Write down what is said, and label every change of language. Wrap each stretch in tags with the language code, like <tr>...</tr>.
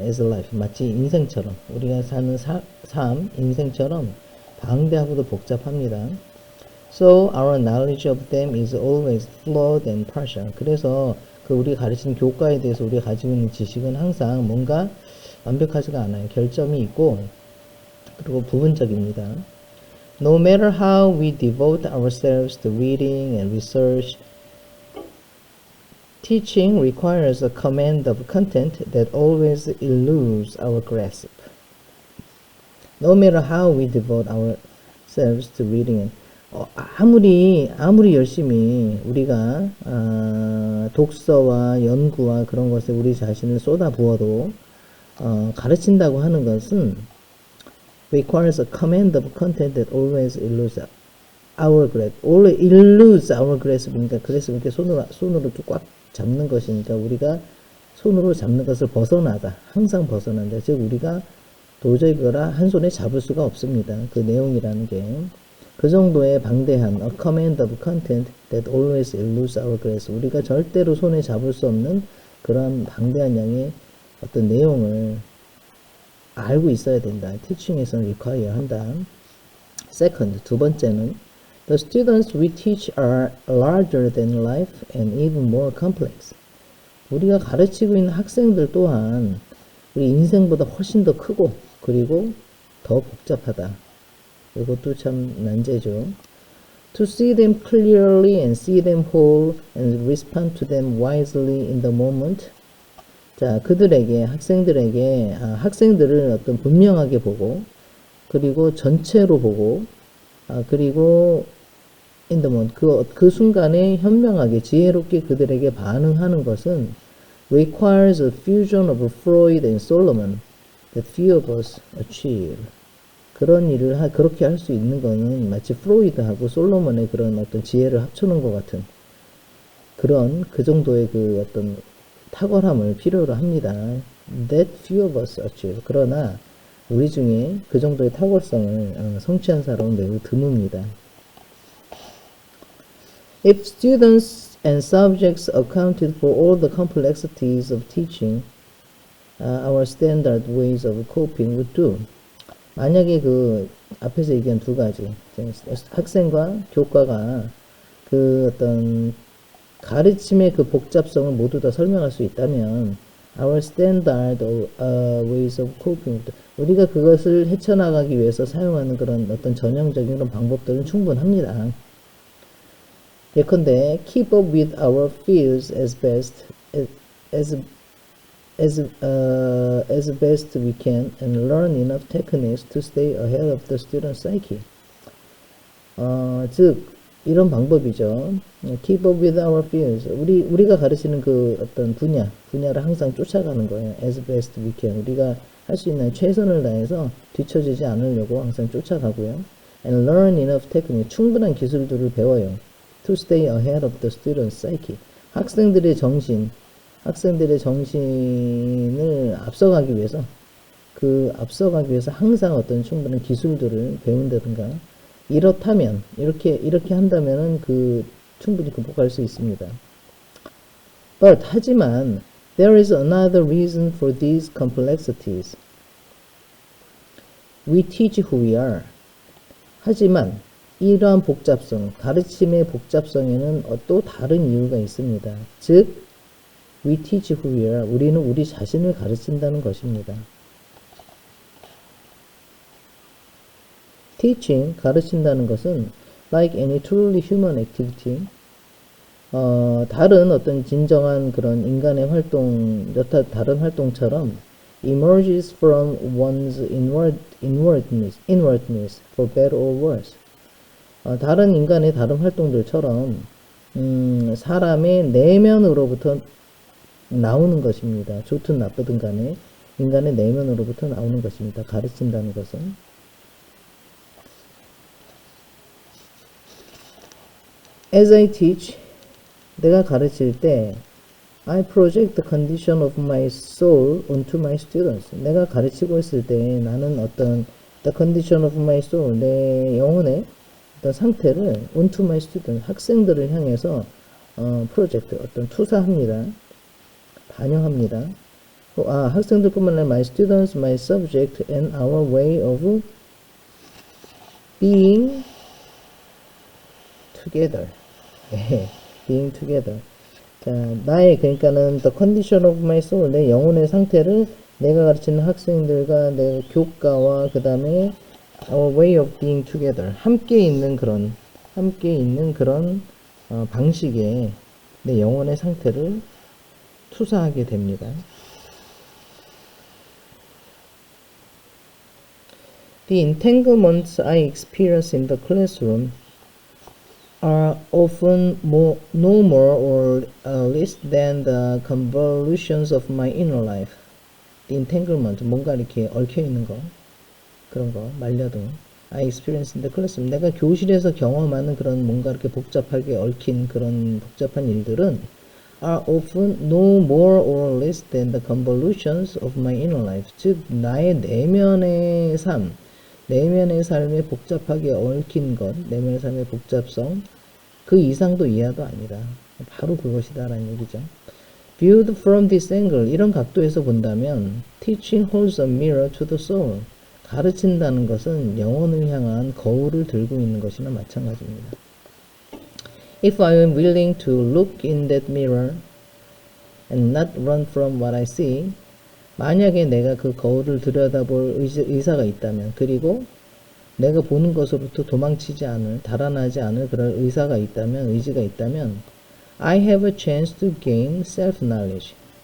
<en>as life,</en> <ko>마치 인생처럼, 우리가 사는 삶, 인생처럼 방대하고도 복잡합니다.</ko> <en>So our knowledge of them is always flawed and partial.</en> <ko>그래서 그 우리가 가르치는 교과에 대해서 우리가 가지고 있는 지식은 항상 뭔가 완벽하지가 않아요. 결점이 있고 그리고 부분적입니다.</ko> <en>No matter how we devote ourselves to reading and research, teaching requires a command of content that always eludes our grasp. No matter how we devote ourselves to reading and</en> <ko>아무리 열심히 우리가 독서와 연구와 그런 것에 우리 자신을 쏟아부어도 가르친다고 하는 것은</ko> <en>requires a command of content that always eludes our grasp. always eludes our grasp</en> <ko>니까 그래서 이렇게 손으로 이렇게 꽉 잡는 것이니까 우리가 손으로 잡는 것을 벗어나다. 항상 벗어난다. 즉 우리가 도저히 그거라 한 손에 잡을 수가 없습니다. 그 내용이라는 게. 그 정도의 방대한</ko> <en>a command of content that always eludes our grasp.</en> <ko>우리가 절대로 손에 잡을 수 없는 그런 방대한 양의 어떤 내용을 알고 있어야 된다. teaching에서는 require 한다.</ko> <en>Second,</en> <ko>두 번째는</ko> <en>the students we teach are larger than life and even more complex.</en> <ko>우리가 가르치고 있는 학생들 또한 우리 인생보다 훨씬 더 크고 그리고 더 복잡하다. 이것도 참 난제죠.</ko> <en>To see them clearly and see them whole and respond to them wisely in the moment.</en> <ko>자, 그들에게 학생들을 어떤 분명하게 보고 그리고 전체로 보고 그리고</ko> <en>in the moment</en> <ko>그 순간에 현명하게 지혜롭게 그들에게 반응하는 것은</ko> <en>requires a fusion of Freud and Solomon that few of us achieve.</en> <ko>그런 일을 그렇게 할 수 있는 거는 마치 프로이드하고 솔로몬의 그런 어떤 지혜를 합쳐놓은 것 같은 그런 그 정도의 그 어떤 탁월함을 필요로 합니다.</ko> <en>That few of us achieve.</en> <ko>그러나 우리 중에 그 정도의 탁월성을 성취한 사람은 매우 드뭅니다.</ko> <en>If students and subjects accounted for all the complexities of teaching, our standard ways of coping would do.</en> <ko>만약에 그 앞에서 얘기한 두 가지 학생과 교과가 그 어떤 가르침의 그 복잡성을 모두 다 설명할 수 있다면</ko> <en>our standard ways of coping</en> <ko>우리가 그것을 헤쳐나가기 위해서 사용하는 그런 어떤 전형적인 그런 방법들은 충분합니다. 예컨대</ko> <en>keep up with our fears as best we can and learn enough techniques to stay ahead of the student psyche.</en> <ko>즉 이런 방법이죠.</ko> <en>Keep up with our fears.</en> <ko>우리가 가르치는 그 어떤 분야를 항상 쫓아가는 거예요.</ko> <en>As best we can.</en> <ko>우리가 할 수 있는 최선을 다해서 뒤처지지 않으려고 항상 쫓아가고요.</ko> <en>And learn enough technique.</en> <ko>충분한 기술들을 배워요.</ko> <en>To stay ahead of the student psyche.</en> <ko>학생들의 정신을 앞서가기 위해서 항상 어떤 충분한 기술들을 배운다든가 이렇다면 이렇게 한다면은 충분히 극복할 수 있습니다.</ko> <en>But</en> <ko>하지만</ko> <en>there is another reason for these complexities. We teach who we are.</en> <ko>하지만 이러한 복잡성, 가르침의 복잡성에는 또 다른 이유가 있습니다. 즉</ko> <en>we teach who we are.</en> <ko>우리는 우리 자신을 가르친다는 것입니다.</ko> <en>teaching,</en> <ko>가르친다는 것은</ko> <en>like any truly human activity,</en> <ko>다른 어떤 진정한 그런 인간의 활동, 여타 다른 활동처럼</ko> <en>emerges from one's inwardness, for better or worse.</en> <ko>다른 인간의 다른 활동들처럼 사람의 내면으로부터 나오는 것입니다. 좋든 나쁘든 간에 인간의 내면으로부터 나오는 것입니다. 가르친다는 것은.</ko> <en>As I teach,</en> <ko>내가 가르칠 때</ko> <en>I project the condition of my soul onto my students.</en> <ko>내가 가르치고 있을 때 나는 어떤</ko> <en>the condition of my soul,</en> <ko>내 영혼의 어떤 상태를</ko> <en>onto my students,</en> <ko>학생들을 향해서</ko> <en>project,</en> <ko>어떤 투사합니다. 반영합니다. 학생들뿐만 아니라</ko> <en>my students, my subject, and our way of being together. being together.</en> <ko>자, 그러니까는</ko> <en>the condition of my soul,</en> <ko>내 영혼의 상태를 내가 가르치는 학생들과 내 교과와 그 다음에</ko> <en>Our way of being together.</en> <ko>함께 있는 그런 방식에 내 영혼의 상태를 투사하게 됩니다.</ko> <en>The entanglements I experience in the classroom are often no more or less than the convolutions of my inner life. The entanglement,</en> <ko>뭔가 이렇게 얽혀 있는 거, 그런 거, 말려도.</ko> <en>I experience in the classroom.</en> <ko>내가 교실에서 경험하는 그런 뭔가 이렇게 복잡하게 얽힌 그런 복잡한 일들은</ko> <en>are often no more or less than the convolutions of my inner life.</en> <ko>즉, 나의 내면의 삶에 복잡하게 얽힌 것, 내면의 삶의 복잡성, 그 이상도 이하도 아니다. 바로 그것이다라는 얘기죠.</ko> <en>Viewed from this angle,</en> <ko>이런 각도에서 본다면</ko> <en>teaching holds a mirror to the soul.</en> <ko>가르친다는 것은 영혼을 향한 거울을 들고 있는 것이나 마찬가지입니다.</ko> <en>If I am willing to look in that mirror and not run from what I see,</en> <ko>만약에 내가 그 거울을 들여다볼 의사가 있다면, 그리고 내가 보는 것으로부터 도망치지 않을, 달아나지 않을 그런 의지가 있다면,</ko> <en>I have a chance to gain self-knowledge.</en>